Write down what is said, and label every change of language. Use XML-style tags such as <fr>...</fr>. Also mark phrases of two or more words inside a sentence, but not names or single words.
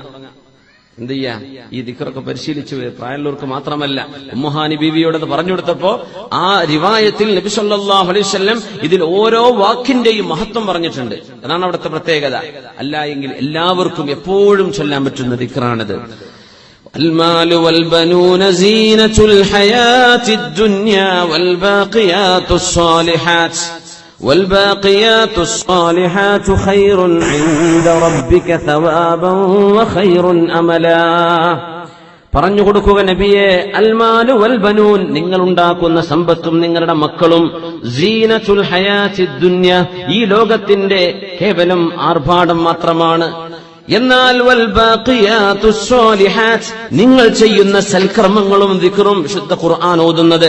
<ml>എന്ത് ചെയ്യാ, ഈ ദിക്റൊക്കെ പരിശീലിച്ചു. പ്രായമുള്ളവർക്ക് മാത്രമല്ല, ഉമ്മുഹാനി ബീവിയോടത് പറഞ്ഞു കൊടുത്തപ്പോ ആ റിവായത്തിൽ നബി</ml> <ar>صلى الله عليه وسلم</ar> <ml>ഇതിൽ ഓരോ വാക്കിന്റെയും മഹത്വം പറഞ്ഞിട്ടുണ്ട്. അതാണ് അവിടുത്തെ പ്രത്യേകത. അല്ല എങ്കിൽ എല്ലാവർക്കും എപ്പോഴും ചൊല്ലാൻ പറ്റുന്ന ദിക്റാണിത്.</ml> <ar>المال والبنون زينة الحياة الدنيا والباقيات الصالحات خير عند ربك ثوابا وخير أملا.</ar> <ml>പറഞ്ഞു കൊടുക്കുക നബിയെ,</ml> <ar>المال والبنون,</ar> <ml>നിങ്ങൾ ഉണ്ടാക്കുന്ന സമ്പത്തും നിങ്ങളുടെ മക്കളും,</ml> <ar>زينة الحياة الدنيا,</ar> <ml>ഈ ലോകത്തിന്റെ കേവലം ആർഭാടം മാത്രമാണ്. എന്നാൽ</ml> <ar>والباقيات الصالحات,</ar> <ml>നിങ്ങൾ ചെയ്യുന്ന സൽക്കർമ്മങ്ങളും ദിക്റും, വിശുദ്ധ ഖുർആൻ ഓതുന്നത്,</ml>